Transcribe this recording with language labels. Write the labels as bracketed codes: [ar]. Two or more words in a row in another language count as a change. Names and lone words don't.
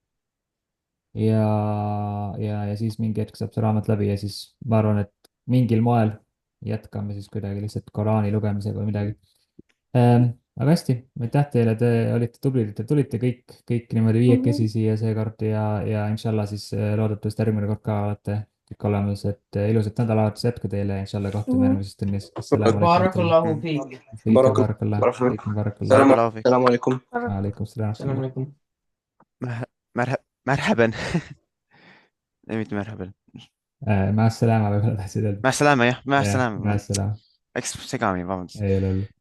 [et] ja siis mingi hetk saab see raamat läbi ja siis ma arvan, et mingil moel jätkame siis kuidagi lihtsalt Koraani lugemisega või midagi. Aga hästi, aitäh teile, te olite tublid, et te tulite kõik niimoodi viiekesi siia seekord ja inshallah siis loodetavasti järgmine kord ka olete kõik olemas, et ilusat nädalavahetust jätku teile ja inshallah kohtume järgmises tunnis. [ar] بارك الله فيك. Barakallah. سلام عليكم. عليكم السلام. سلام عليكم. [et] Märhaben. Ei, mitte märhaben. [ar] مع السلامة [et] võib-olla tahtsid öelda. [ar] مع السلامة, jah. مع السلامة. مع السلامة. [et] Eks segamini, vabandust. Ei ole hullu.